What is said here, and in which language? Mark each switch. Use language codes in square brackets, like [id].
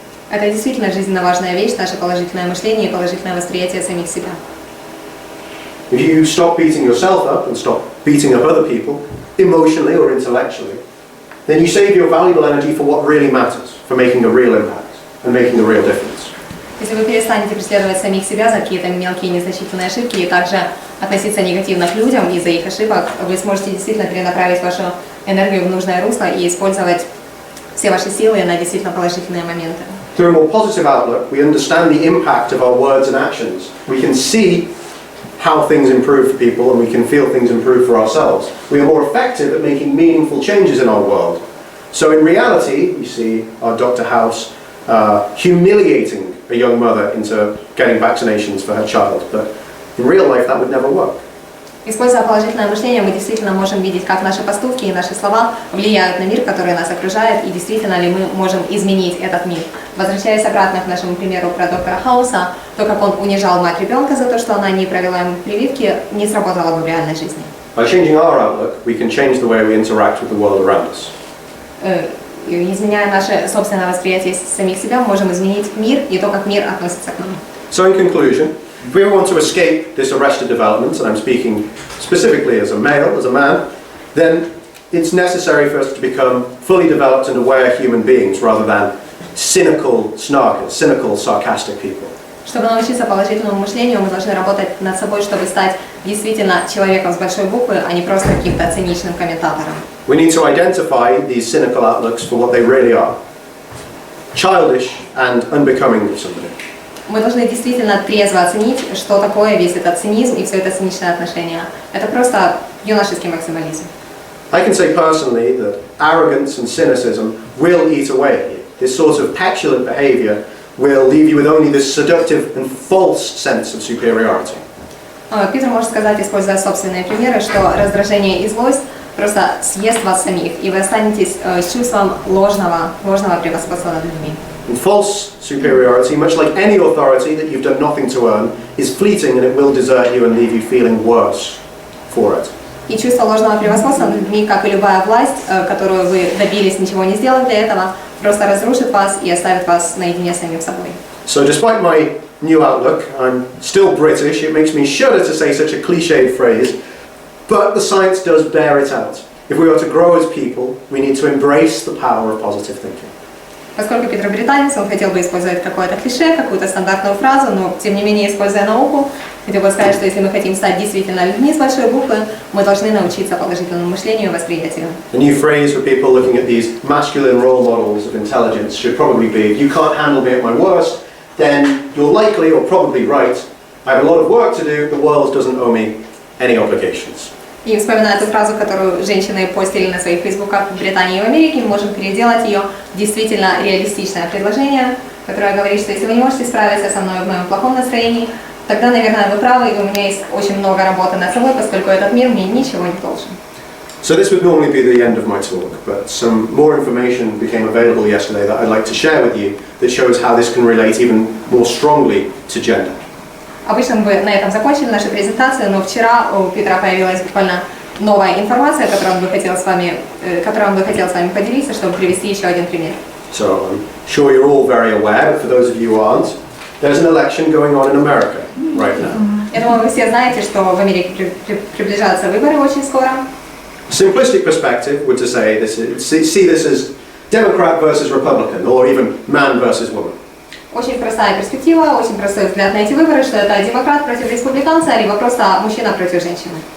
[ru] Это действительно жизненно важная вещь, наше положительное мышление и положительное восприятие самих себя. [en] If you stop beating yourself up and stop beating up other people, emotionally or intellectually, then you save your valuable energy for what really matters, for making a real impact and making a real difference. [ru] Если вы перестанете преследовать самих себя за какие-то мелкие незначительные ошибки и также относиться негативно к людям из-за их ошибок, вы сможете действительно перенаправить вашу энергию в нужное русло и использовать все ваши силы на действительно положительные моменты. [en] Through a more positive outlook, we understand the impact of our words and actions. We can see how things improve for people and we can feel things improve for ourselves. We are more effective at making meaningful changes in our world. So in reality, we see our Dr. House humiliating a young mother into getting vaccinations for her child, but in real life that would never work. [ru] Используя положительное мышление, мы действительно можем видеть, как наши поступки и наши слова влияют на мир, который нас окружает, и действительно ли мы можем изменить этот мир. Возвращаясь обратно к нашему примеру про доктора Хауса, то, как он унижал мать ребенка за то, что она не провела ему прививки, не сработало бы в реальной жизни. [en] By changing our outlook, we can change the way we interact with the world around us. [ru] Изменяя наше собственное восприятие самих себя, мы можем изменить мир и то, как мир относится к нам. [en] So in conclusion, if we want to escape this arrested development, and I'm speaking specifically as a male, as a man, then it's necessary for us to become fully developed and aware human beings rather than cynical snarkers, cynical, sarcastic people. [ru] Чтобы научиться положительному мышлению, мы должны работать над собой, чтобы стать действительно человеком с большой буквы, а не просто каким-то циничным комментатором. [en] We need to identify these cynical outlooks for what they really are. Childish and unbecoming of somebody. [ru] Мы должны действительно трезво оценить, что такое весь этот цинизм и все это циничное отношение. Это просто юношеский максимализм. [en] I can say personally that arrogance and cynicism will eat away at you. This sort of petulant behavior will leave you with only this seductive and false sense of superiority. [ru] Питер может сказать, используя собственные примеры, что раздражение и злость просто съест вас самих, и вы останетесь с чувством ложного превосходства над людьми. [en] And false superiority, much like any authority that you've done nothing to earn, is fleeting and it will desert you and leave you feeling worse for it. [ru] И чувство ложного превосходства над людьми, как и любая власть, которую вы добились, ничего не сделав для этого, просто разрушит вас и оставит вас наедине с самим собой. [en] So despite my new outlook, I'm still British. It makes me shudder to say such a cliched phrase, but the science does bear it out. If we are to grow as people, we need to embrace the power of positive thinking. [ru] Поскольку Питер британец, он хотел бы использовать какое-то клише, какую-то стандартную фразу, но тем не менее, используя науку, хотел бы сказать, что если мы хотим стать действительно людьми с большой буквы, мы должны научиться положительному мышлению и восприятию. [en] A new phrase for people looking at these masculine role models of intelligence should probably be, if you can't handle me at my worst, then you're likely or probably right. I have a lot of work to do, the world doesn't owe me any obligations. [ru] И вспоминая эту фразу, которую женщины постили на своих фейсбуках в Британии и в Америке, мы можем переделать ее в действительно реалистичное предложение, которое говорит, что если вы не можете справиться со мной в моем плохом настроении, тогда, наверное, вы правы, и у меня есть очень много работы над собой, поскольку этот мир мне ничего не должен. [en] So this would normally be the end of my talk, but some more information became available yesterday that I'd like to share with you that shows how this can relate even more strongly to gender. [ru] Обычно мы бы на этом закончили нашу презентацию, но вчера у Питера появилась буквально новая информация, которую он бы хотел с вами поделиться, чтобы привести еще один пример. [en] So I'm sure you're all very aware, but for those of you who aren't, there's an election going on in America right now. [ru] Я думаю, вы все знаете, что в Америке приближаются выборы очень скоро. [en] A simplistic perspective would to say this is, see this as Democrat versus Republican, or even man versus woman. [ru] Очень простая перспектива, очень простой взгляд на эти выборы, что это демократ против республиканца, либо просто мужчина против женщины.